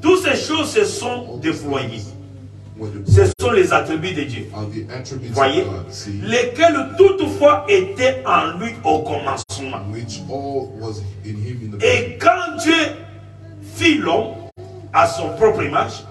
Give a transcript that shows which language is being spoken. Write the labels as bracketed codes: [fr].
[fr] Toutes ces choses se sont déployées. [en] What the- [fr] Ce sont les attributs de Dieu. [en] are the attributes [fr] Voyez, [en] of God, see, [fr] lesquels toutefois étaient en lui au commencement. [en] which all was in him in the beginning. [fr] Et quand Dieu fit l'homme à son propre image,